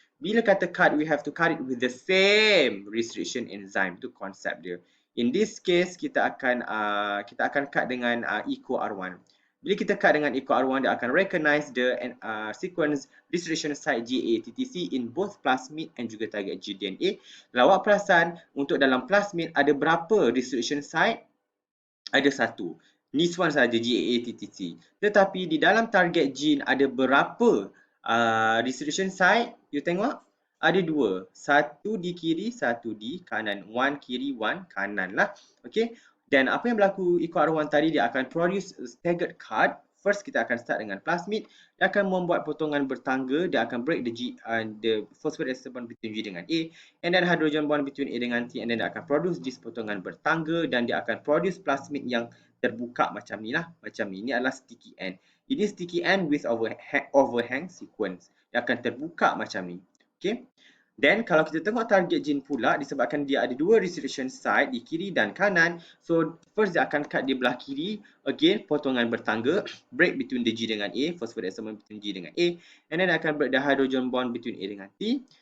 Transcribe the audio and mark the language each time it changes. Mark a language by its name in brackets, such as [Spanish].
[Malay] Bila kata [English] cut, we have to cut it with the same restriction enzyme. [Malay] Itu konsep dia. [English] In this case, [Malay] kita akan cut dengan eco R1. Bila kita cut dengan eco R1, dia akan [English] recognize the sequence restriction site GAA-TTC in both plasmid and [Malay] juga [English] target gene DNA. [Malay] Kalau awak perasan, untuk dalam plasmid ada berapa restriction site? Ada satu. [English] This one [Malay] saja GAA-TTC. Tetapi di dalam target gene ada berapa restriction site? You tengok, ada dua. Satu di kiri, satu di kanan. One kiri, one kanan lah. Okay. Dan apa yang berlaku eco R1 tadi, dia akan produce staggered cut. First kita akan start dengan plasmid. Dia akan membuat potongan bertangga. Dia akan [English] break the phosphate ester bond between G [Malay] dengan [English] A. And then hydrogen bond between A [Malay] dengan [English] T. And then [Malay] dia akan [English] produce this [Malay] potongan bertangga. Dan dia akan produce plasmid yang terbuka macam ni lah. Macam ni. Ini adalah sticky end. Ini [English] sticky end with overhang sequence. [Malay] Dia akan terbuka macam ni. Okay. Then kalau kita tengok target gene pula, disebabkan dia ada dua restriction site di kiri dan kanan. [English] So first [Malay] dia akan cut di belah kiri. [English] Again, [Malay] potongan bertangga. [English] Break between the G [Malay] dengan [English] A. Phosphate ester bond between G dengan A. And then akan break the hydrogen bond between A dengan T.